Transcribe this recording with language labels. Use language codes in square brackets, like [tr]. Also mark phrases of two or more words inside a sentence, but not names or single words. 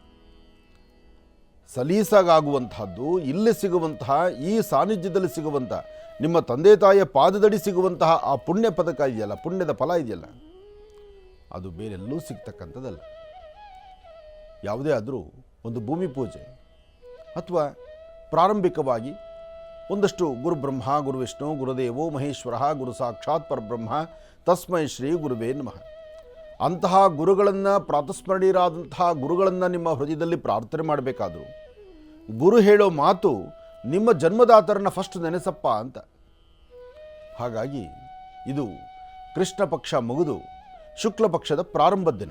[kn] ಸಲೀಸಾಗುವಂತಹದ್ದು ಇಲ್ಲಿ ಸಿಗುವಂತಹ, ಈ ಸಾನ್ನಿಧ್ಯದಲ್ಲಿ ಸಿಗುವಂತಹ ನಿಮ್ಮ ತಂದೆ ತಾಯಿಯ ಪಾದದಡಿ ಸಿಗುವಂತಹ ಆ ಪುಣ್ಯ ಪದಕ ಇದೆಯಲ್ಲ, ಪುಣ್ಯದ ಫಲ ಇದೆಯಲ್ಲ, ಅದು ಬೇರೆಲ್ಲೂ ಸಿಗ್ತಕ್ಕಂಥದ್ದಲ್ಲ. ಯಾವುದೇ ಆದರೂ ಒಂದು ಭೂಮಿ ಪೂಜೆ ಅಥವಾ ಪ್ರಾರಂಭಿಕವಾಗಿ ಒಂದಷ್ಟು [sa] ಗುರು ಬ್ರಹ್ಮ, ಗುರು ವಿಷ್ಣು, ಗುರುದೇವೋ ಮಹೇಶ್ವರ, ಗುರು ಸಾಕ್ಷಾತ್ ಪರಬ್ರಹ್ಮ, ತಸ್ಮೈ ಶ್ರೀ ಗುರುವೇ ನಮಃ [kn] ಅಂತಹ ಗುರುಗಳನ್ನು, ಪ್ರಾತಸ್ಮರಣೀಯರಾದಂತಹ ಗುರುಗಳನ್ನು ನಿಮ್ಮ ಹೃದಯದಲ್ಲಿ ಪ್ರಾರ್ಥನೆ ಮಾಡಬೇಕಾದ್ರು ಗುರು ಹೇಳೋ ಮಾತು ನಿಮ್ಮ ಜನ್ಮದಾತರನ್ನ ಫಸ್ಟ್ ನೆನೆಸಪ್ಪ ಅಂತ. ಹಾಗಾಗಿ ಇದು ಕೃಷ್ಣ ಪಕ್ಷ ಮುಗಿದು ಶುಕ್ಲ ಪಕ್ಷದ ಪ್ರಾರಂಭದ ದಿನ.